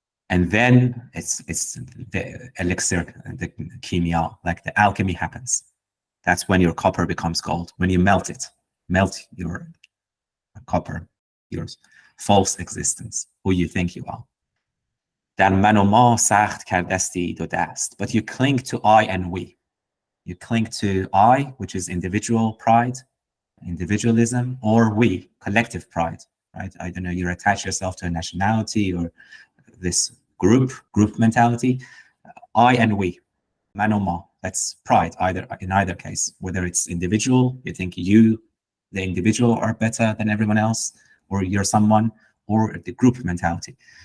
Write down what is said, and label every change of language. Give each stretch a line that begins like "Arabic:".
English: And then it's the elixir, the kimia, like the alchemy happens. That's when your copper becomes gold. When you melt your copper, your false existence, who you think you are.
Persian: در من و ما سخت کردستی دو دست.
English: But you cling to I and we. You cling to I, which is individual pride, individualism, or we, collective pride, right? I don't know, you attach yourself to a nationality or this group mentality. I and we, manoma, that's pride, in either case, whether it's individual, you think you, the individual, are better than everyone else, or you're someone, or the group mentality.